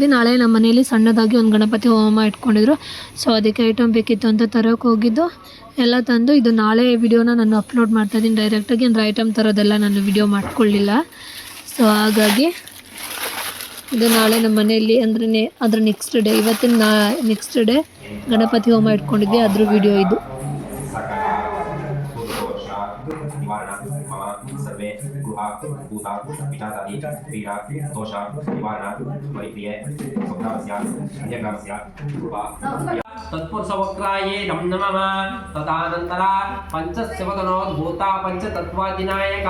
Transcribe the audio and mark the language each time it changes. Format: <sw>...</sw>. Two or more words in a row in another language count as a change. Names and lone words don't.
<kn>ನಾಳೆ ನಮ್ಮ ಮನೇಲಿ ಸಣ್ಣದಾಗಿ ಒಂದು ಗಣಪತಿ ಹೋಮ ಇಟ್ಕೊಂಡಿದ್ರು. ಸೊ ಅದಕ್ಕೆ ಐಟಮ್ ಬೇಕಿತ್ತು ಅಂತ ತರೋಕೆ ಹೋಗಿದ್ದು ಎಲ್ಲ ತಂದು ಇದು ನಾಳೆ ವಿಡಿಯೋನ ನಾನು ಅಪ್ಲೋಡ್ ಮಾಡ್ತಾಯಿದ್ದೀನಿ ಡೈರೆಕ್ಟಾಗಿ. ಅಂದರೆ ಐಟಮ್ ತರೋದೆಲ್ಲ ನಾನು ವಿಡಿಯೋ ಮಾಡ್ಕೊಳ್ಳಿಲ್ಲ. ಸೊ ಹಾಗಾಗಿ ಇದು ನಾಳೆ ನಮ್ಮ ಮನೆಯಲ್ಲಿ ಅಂದರೆ ಅದ್ರ</kn> <en>next day</en> <kn>ಇವತ್ತಿನ</kn> <en>next day</en> <kn>ಗಣಪತಿ ಹೋಮ ಇಟ್ಕೊಂಡಿದ್ವಿ ಅದ್ರ ವಿಡಿಯೋ ಇದು.</kn> <sa>सर्वे गुहा भूता पिचासादि पीडा दोष निवारण परिप्रिय स्वग्रामस्य अन्यग्रामस्य गुहा तत्पुरुषवक्राये नम नमः तदानन्तरा पंचशिवगणोद्भूता पंचतत्त्वादिनायका</sa>